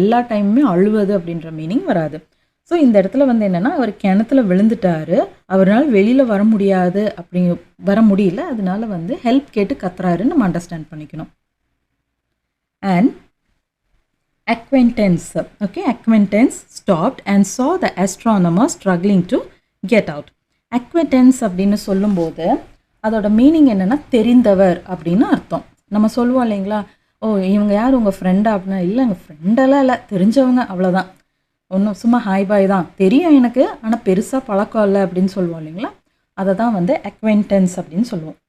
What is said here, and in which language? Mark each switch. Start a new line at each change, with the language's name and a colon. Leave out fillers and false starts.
Tamil: எல்லா டைமுமே அழுவது அப்படின்ற மீனிங் வராது. ஸோ இந்த இடத்துல வந்து என்னென்னா அவர் கிணத்துல விழுந்துட்டாரு, அவரால் வெளியில் வர முடியாது, வர முடியல, அதனால வந்து ஹெல்ப் கேட்டு கத்துறாருன்னு நம்ம அண்டர்ஸ்டாண்ட் பண்ணிக்கணும்.
English: And acquaintance. Okay, acquaintance stopped and saw the astronomer struggling to get out.
Tamil: Acquaintance அப்படின்னு சொல்லும்போது அதோட மீனிங் என்னென்னா தெரிந்தவர் அப்படின்னு அர்த்தம். நம்ம சொல்லுவோம் இல்லைங்களா, ஓ இவங்க யார் உங்கள் ஃப்ரெண்டா அப்படின்னா, இல்லை எங்கள் ஃப்ரெண்டெல்லாம் இல்லை, தெரிஞ்சவங்க, அவ்வளோதான், ஒன்றும் சும்மா ஹாய் பாய் தான், தெரியும் எனக்கு, ஆனால் பெருசாக பழக்கம் இல்லை அப்படின்னு சொல்லுவோம் இல்லைங்களா, அதை தான் வந்து acquaintance அப்படின்னு சொல்லுவோம்.